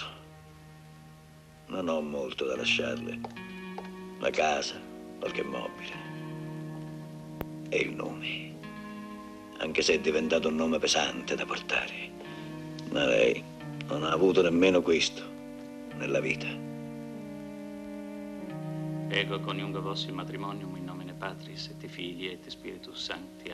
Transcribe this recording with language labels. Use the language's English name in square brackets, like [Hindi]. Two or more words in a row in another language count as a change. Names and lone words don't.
[Italian] Non ho molto da lasciarle. La casa, qualche mobile. E il nome. Anche se è diventato un nome pesante da portare. Ma lei non ha avuto nemmeno questo nella vita. [Latin] Ego coniungo vos in matrimonium in nomine Patris et Filii et Spiritus Sancti.